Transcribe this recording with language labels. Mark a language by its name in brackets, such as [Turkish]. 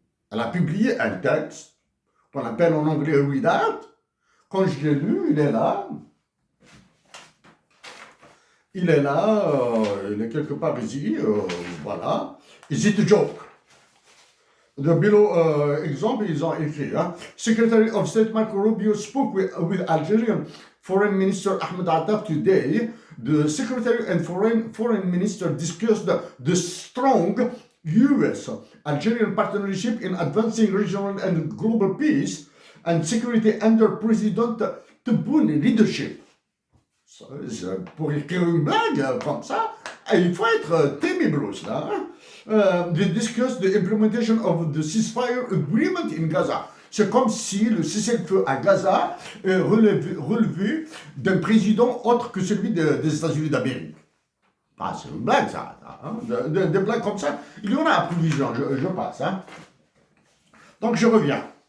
[French] Elle a publié un texte qu'on appelle en anglais [English] a readout. [French] Quand je l'ai lu, il est là. Il est là, il est quelque part ici, voilà. [English] Is it a joke? The below example is [French] on écrit. Hein? [English] Secretary of State Marco Rubio spoke with Algerian Foreign Minister Ahmed Attaf today. The Secretary and Foreign Minister discussed the strong U.S.-Algerian partnership in advancing regional and global peace and security under President Tebboune leadership. [French] Pour écrire une blague comme ça, il faut être Tammy Bruce là. Hein? [English] They discussed the implementation of the ceasefire agreement in Gaza. [French] C'est comme si le cessez-le-feu à Gaza est relevé d'un président autre que celui des États-Unis d'Amérique. Ah, c'est une blague ça. Hein? Des blagues comme ça, il y en a à plusieurs, je passe. Hein? Donc je reviens.